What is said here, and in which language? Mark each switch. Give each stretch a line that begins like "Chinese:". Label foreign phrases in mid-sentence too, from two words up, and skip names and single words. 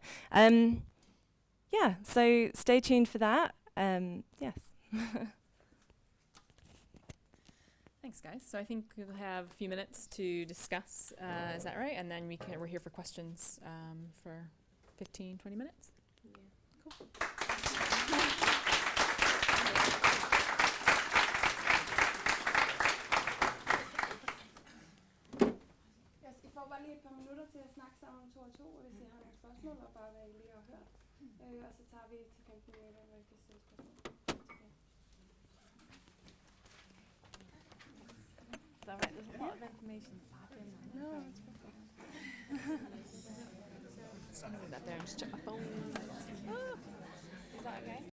English: Yeah, so stay tuned for that. Yes. Thanks, guys. So I think we'll have a few minutes to discuss, is that right? And then we're here for questions for 15, 20 minutes. Yeah. Cool.
Danish: I får bare lige et par minutter til at snakke sammen om 2 og 2, hvis I har nogle spørgsmål, og bare hvad I lige har hørt. Og så tager vi til 15 minutter, hvor I kan stille spørgsmål.
English: All right, there's a lot of information happening. No, it's perfect. Just leave that there and just check my phone. Is that okay?